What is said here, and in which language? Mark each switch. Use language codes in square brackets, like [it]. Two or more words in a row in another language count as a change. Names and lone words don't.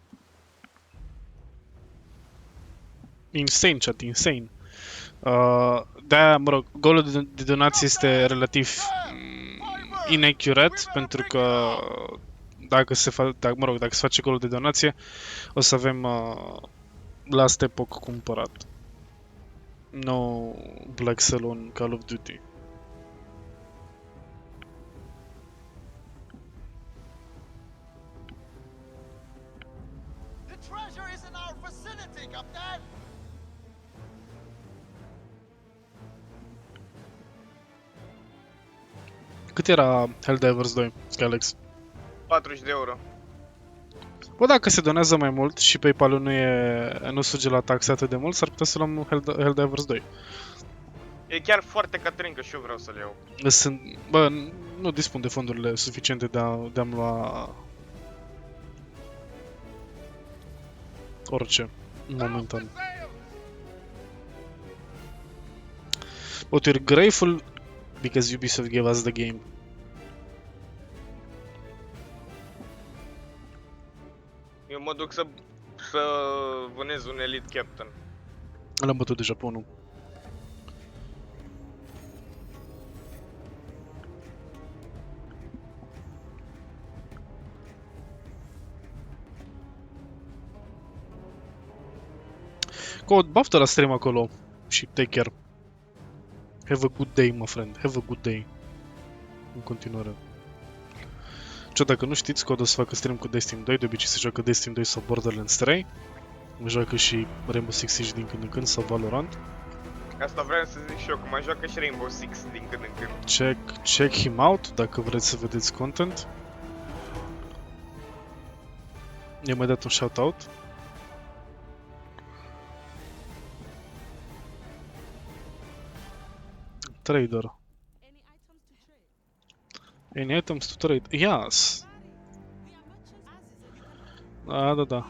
[en] Insane, chat, insane. [ro] De-aia, mă rog, golul de donație este relativ inaccurate, pentru că dacă se face golul de donație, o să avem last epoch cumpărat. [en] No Black Cell on Call of Duty. The treasure is in our vicinity, Captain. [ro] Cât era Helldivers 2, Alex? 40 de euro. Bă, dacă se donează mai mult și PayPal-ul nu suge la taxe atât de mult, s-ar putea să luăm Helldivers 2. E chiar foarte Caterinca și eu vreau să le iau. Bă, nu dispun de fondurile suficiente de a-mi lua orice, momentan. [en] But we're grateful because Ubisoft gave us the game. [ro] Eu mă duc să vânez un Elite Captain. L-am bătut deja pe unul. Cod, baftă la stream acolo și [en] take care. Have a good day, my friend. Have a good day. [ro] În continuare. Ce dacă nu știți, Cod o să facă stream cu Destiny 2, de obicei se joacă Destiny 2 sau Borderlands 3. Mă joacă și Rainbow Six Siege din când în când sau Valorant. Asta vreau să zic și eu, că mai joacă și Rainbow Six din când în când. [en] Check him out [ro] dacă vreți să vedeți content. I-am mai dat un shout-out. [en] Trader. Any items to trade? Yes! [ro] Da.